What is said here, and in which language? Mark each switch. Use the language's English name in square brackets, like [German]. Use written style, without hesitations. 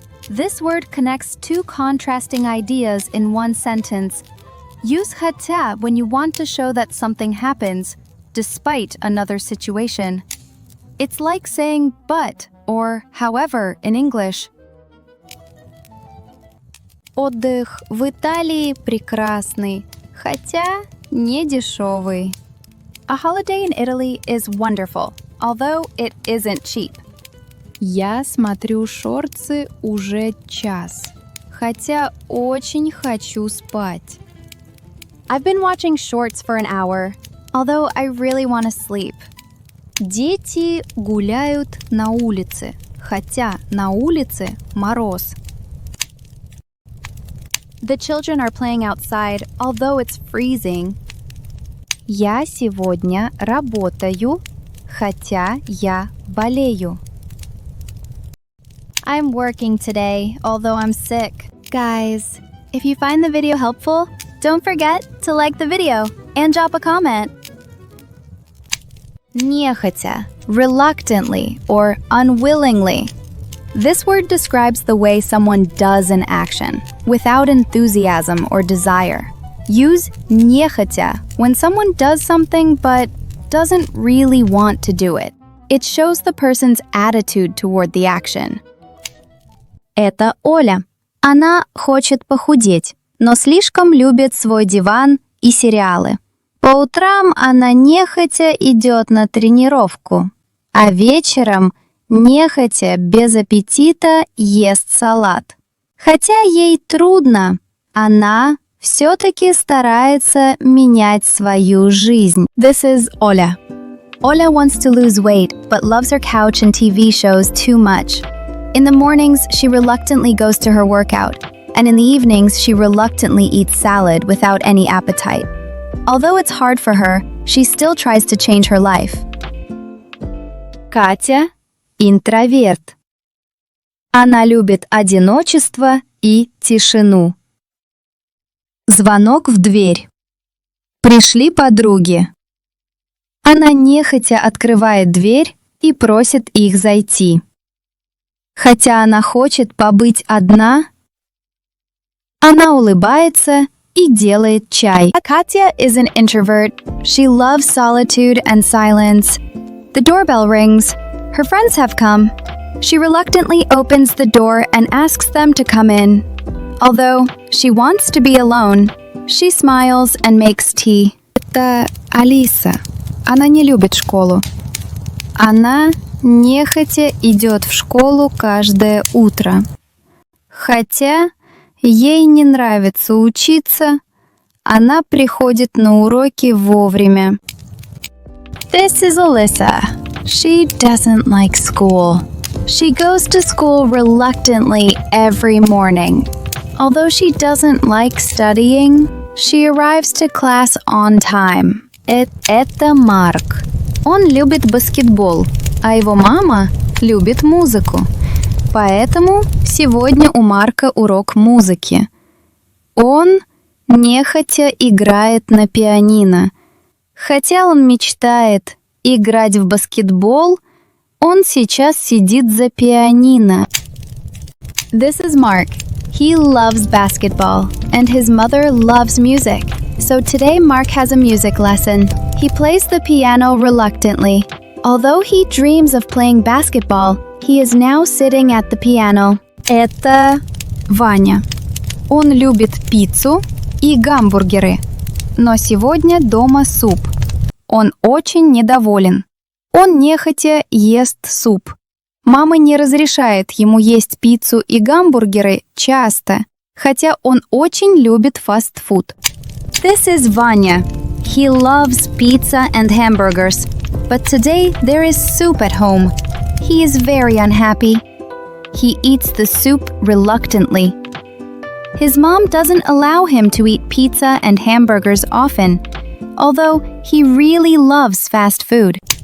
[English] This word connects two contrasting ideas in one sentence. Use хотя when you want to show that something happens, despite another situation. It's like saying but or however in English. [Russian] Отдых в Италии прекрасный, хотя не дешевый. [English] A holiday in Italy is wonderful, although it isn't cheap. [Russian] Я смотрю шорты уже час, хотя очень хочу спать. [English] I've been watching shorts for an hour, although I really want to sleep. [Russian] Дети гуляют на улице, хотя на улице мороз. [English] The children are playing outside, although it's freezing. [Russian] Я сегодня работаю, хотя я болею. [English] I'm working today, although I'm sick. Guys, if you find the video helpful, don't forget to like the video and drop a comment. Нехотя, reluctantly or unwillingly. This word describes the way someone does an action, without enthusiasm or desire. Use нехотя when someone does something but doesn't really want to do it. It shows the person's attitude toward the action. [Russian] Это Оля. Она хочет похудеть, но слишком любит свой диван и сериалы. По утрам она нехотя идет на тренировку, а вечером нехотя без аппетита ест салат. Хотя ей трудно, она все-таки старается менять свою жизнь. [English] This is Oля. Ola wants to lose weight, but loves her couch and TV shows too much. In the mornings, she reluctantly goes to her workout, and in the evenings, she reluctantly eats salad without any appetite. Although it's hard for her, she still tries to change her life. [Russian] Катя – интроверт. Она любит одиночество и тишину. Звонок в дверь. Пришли подруги. Она нехотя открывает дверь и просит их зайти. Хотя она хочет побыть одна, она улыбается и делает чай. [English] Katya is an introvert. She loves solitude and silence. The doorbell rings. Her friends have come. She reluctantly opens the door and asks them to come in. Although she wants to be alone, she smiles and makes tea. [Russian] Это Алиса. Она не любит школу. Она нехотя идет в школу каждое утро. Хотя ей не нравится учиться, она приходит на уроки вовремя. [English] This is Alyssa. She doesn't like school. She goes to school reluctantly every morning. Although she doesn't like studying, she arrives to class on time. [Russian] Это Марк. Он любит баскетбол, а его мама любит музыку. Поэтому сегодня у Марка урок музыки. Он нехотя играет на пианино. Хотя он мечтает играть в баскетбол, он сейчас сидит за пианино. [English] This is Mark. He loves basketball, and his mother loves music. So today Mark has a music lesson. He plays the piano reluctantly. Although he dreams of playing basketball, he is now sitting at the piano. [Russian] Это Ваня. Он любит пиццу и гамбургеры, но сегодня дома суп. Он очень недоволен. Он нехотя ест суп. Мама не разрешает ему есть пиццу и гамбургеры часто, хотя он очень любит фастфуд. [English] This is Vanya. He loves pizza and hamburgers, but today there is soup at home. He is very unhappy. He eats the soup reluctantly. His mom doesn't allow him to eat pizza and hamburgers often, although he really loves fast food.